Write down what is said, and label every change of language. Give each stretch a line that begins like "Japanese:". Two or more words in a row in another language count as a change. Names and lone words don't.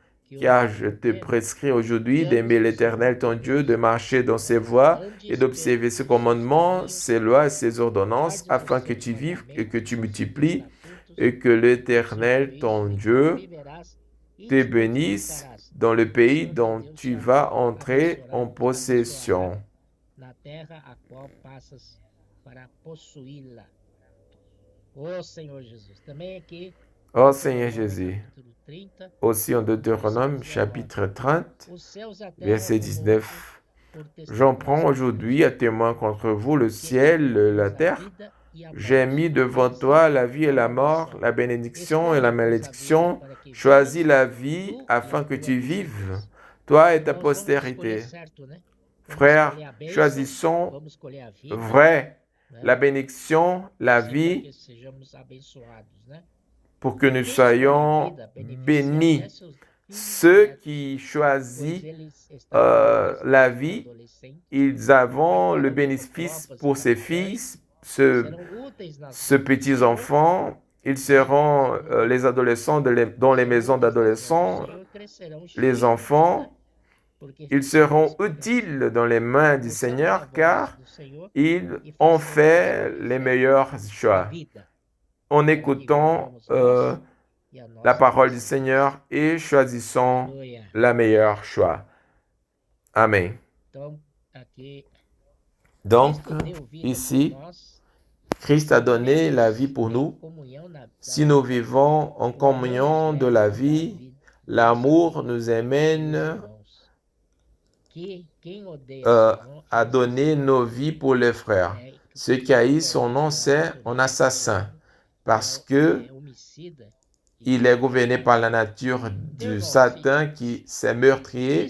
French: car je te prescris aujourd'hui d'aimer l'Éternel ton Dieu, de marcher dans ses voies et d'observer ses commandements, ses lois et ses ordonnances, afin que tu vives et que tu multiplies et que l'Éternel ton Dieu te bénisse dans le pays dont tu vas entrer en possession.
Portuguese: na terra a qual passas para possuí-la. Ô Senhor Jesus, também aqui,
French: Ô Seigneur Jésus,
Portuguese: capítulo 30,
French: aussi en Deutéronome chapitre 30,
Portuguese: os céus e a terra
French: verset
Portuguese: como 19, por
French: j'en
Portuguese: testemunhas
French: prends aujourd'hui à témoin contre vous le ciel, la terre.
Portuguese: vida e a
French: J'ai
Portuguese: morte.
French: mis devant toi la vie et la mort, la bénédiction et la malédiction. Choisis la vie afin que tu vives, toi et ta
Portuguese: Nós vamos
French: postérité.
Portuguese: escolher certo, né? Vamos
French: Frères,
Portuguese: escolher a bênção,
French: choisissons
Portuguese: vamos escolher a vida,
French: vrai,
Portuguese: né?
French: la bénédiction, la
Portuguese: Sim, para
French: vie,
Portuguese: que sejamos abençoados, né?
French: pour que nous
Portuguese: Quem escolhe a
French: soyons
Portuguese: vida, beneficiar
French: bénis.
Portuguese: até seus filhos
French: Ceux
Portuguese: netos,
French: qui
Portuguese: pois
French: choisissent
Portuguese: eles estão
French: la vie,
Portuguese: adolescentes,
French: ils avons le
Portuguese: preparando
French: bénéfice
Portuguese: tropas
French: pour ses
Portuguese: militares,
French: fils,
Portuguese: serão úteis nas
French: ce
Portuguese: mãos do
French: petits
Portuguese: Senhor,
French: enfants. Ils seront les adolescents dans les maisons d'adolescents,
Portuguese: Senhor, crescerão
French: les
Portuguese: cheios de
French: enfants.
Portuguese: vida, porque
French: Ils
Portuguese: fizeram
French: seront
Portuguese: escolhas.
French: utiles dans les mains du
Portuguese: Ouçamos a
French: Seigneur
Portuguese: voz
French: car
Portuguese: do Senhor
French: ils
Portuguese: e
French: ont
Portuguese: façamos
French: fait
Portuguese: escolhas
French: les meilleurs
Portuguese: da
French: choix
Portuguese: vida,
French: en
Portuguese: para que
French: écoutant
Portuguese: vivamos nós e a
French: la
Portuguese: nossa
French: parole du
Portuguese: descendência.
French: Seigneur et choisissant
Portuguese: Aleluia.
French: la meilleure choix. Amen.
Portuguese: Então, aqui,
French: Donc,
Portuguese: Cristo deu vida
French: ici,
Portuguese: por nós,
French: Christ a donné la vie pour
Portuguese: em
French: nous.
Portuguese: comunhão na
French: Si nous vivons en communion de la vie, l'amour nous amène à donner nos vies pour les frères. Ceux qui haïssent son nom, c'est un assassin, parce que il est gouverné par la nature du Satan qui s'est meurtrier.